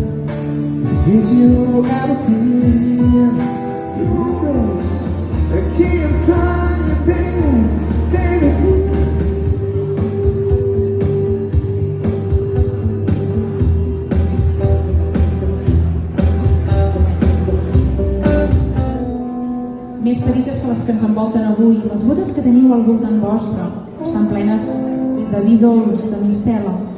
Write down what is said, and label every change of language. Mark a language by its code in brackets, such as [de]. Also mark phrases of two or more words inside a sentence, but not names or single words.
[en] Did you ever feel the windows that keep crying, baby, baby? [ca] Més petites que les que ens envolten avui. Les botes que teniu al voltant vostre estan plenes de vi dolç, de mistela.